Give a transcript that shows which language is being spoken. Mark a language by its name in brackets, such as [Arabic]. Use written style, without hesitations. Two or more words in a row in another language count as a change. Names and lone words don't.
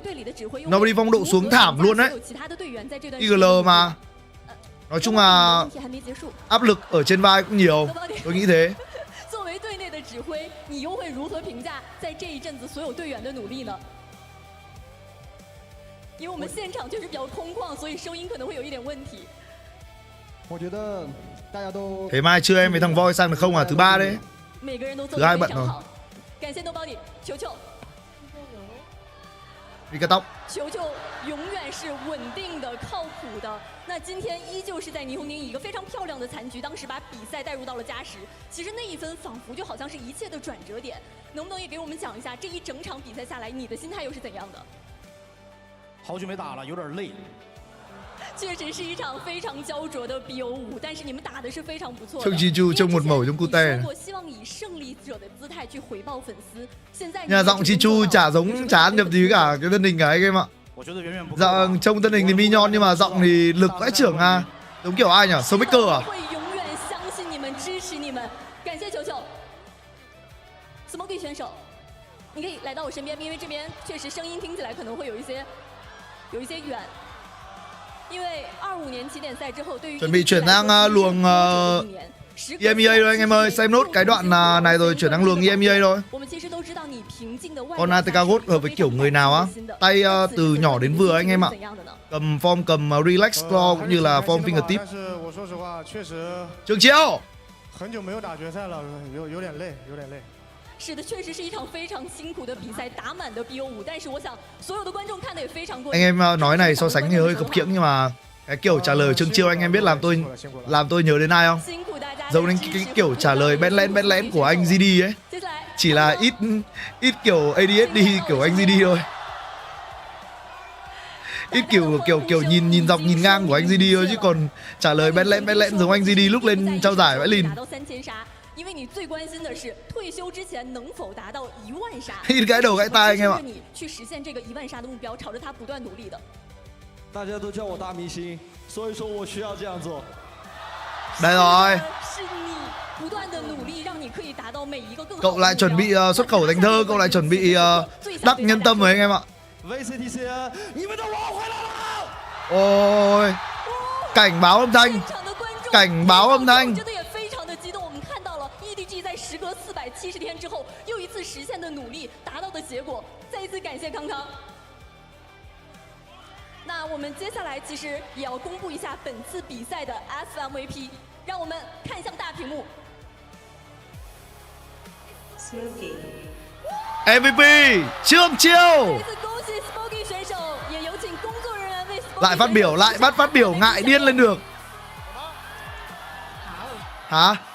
[Vietnamese] Nobody phong độ xuống thảm luôn đấy. IGL mà. Nói chung là áp lực ở trên vai cũng nhiều. Tôi nghĩ thế. [Chinese] 作为队内的指挥，你又会如何评价在这一阵子所有队员的努力呢？因为我们现场确实比较空旷，所以声音可能会有一点问题。我觉得大家都 [Vietnamese] Thế mai chưa em với thằng Voi sang được không à? Thứ 3 đấy. [Chinese] 每个人都做 [Vietnamese] Thứ [Chinese] 得 [Vietnamese] 2 [Chinese] 非 [Vietnamese] bận [Chinese] 常 [Vietnamese] rồi. [Chinese] 好，感谢 Nobody， 球球。 [Vietnamese] Đi cắt tóc. [Chinese] 球球永远是稳定的、靠谱的。那今天依旧是在霓虹宁以一个非常漂亮的残局，当时把比赛带入到了加时。其实那一分仿佛就好像是一切的转折点。能不能也给我们讲一下这一整场比赛下来，你的心态又是怎样的？好久没打了，有点累。确实是一场非常焦灼的 BO5，但是你们打的是非常不错的。 [Vietnamese] Trông Chi trong một mẩu trong cute. [Chinese] 我希望以胜利者的姿态去回报粉丝。现在 [Vietnamese] Nhà giọng Chi chả giống chả ăn nhập gì cả cái thân hình cả anh em ạ. Dạ trông thân hình thì minion nhưng mà giọng thì lực vãi trưởng à. Giống kiểu ai nhỉ? Smoker à? [Chinese] 会永远相信你们，支持你们。感谢球球。Smoky 选手，你可以来到我身边，因为这边确实声音听起来可能会有一些远。因为25年起点赛之后，对于 [Vietnamese] chuẩn bị chuyển sang luồng EMEA rồi anh em ơi, xem nốt cái đoạn này rồi chuyển sang luồng EMEA thôi. Con ATK hợp với kiểu người nào á? Tay từ nhỏ đến vừa anh em ạ. Cầm form cầm [English] relax claw [Vietnamese] cũng như là [English] form fingertip. [Vietnamese] Trường Chiêu. [Chinese] 很久没有打决赛了，有点累。是的，确实是一场非常辛苦的比赛，打满的 BO5，但是我想所有的观众看的也非常过瘾。 [Vietnamese] Anh em nói này so sánh thì hơi khập khiễng nhưng mà cái kiểu trả lời Trương Chiêu anh em biết làm tôi nhớ đến ai không? Giống đến cái kiểu trả lời bén lén của anh GD ấy. Chỉ là ít kiểu ADSD kiểu anh GD thôi. Ít kiểu nhìn dọc nhìn ngang của anh GD thôi, chứ còn trả lời bén lén giống anh GD lúc lên trao giải vãi lìn. [Chinese] 因为你最关心的是退休之前能否达到1万杀。 [Vietnamese] Hít cái đầu gãy tai anh em ạ. [Chinese] 你去实现这个1万杀的目标，朝着它不断努力的。大家都叫我大明星，所以说我需要这样做。 [Vietnamese] Đây rồi. [Chinese] 是你不断的努力，让你可以达到每一个更好。 [Vietnamese] Cậu lại chuẩn bị xuất khẩu thành thơ, cậu lại chuẩn bị đắc nhân tâm rồi anh em ạ. [Chinese] VCT， 你们的王回来了！ [Vietnamese] Ôi, cảnh báo âm thanh, cảnh báo âm thanh. [Chinese] 在时隔470天之后，又一次实现的努力达到的结果，再一次感谢康康。那我们接下来其实也要公布一下本次比赛的 FMVP， 让我们看向大屏幕。 [Vietnamese] MVP Trương Chiêu. [Chinese] 再次恭喜 Smoky 选手，也有请工作人员为 [Vietnamese] lại phát biểu ngại điên lên được. Hả?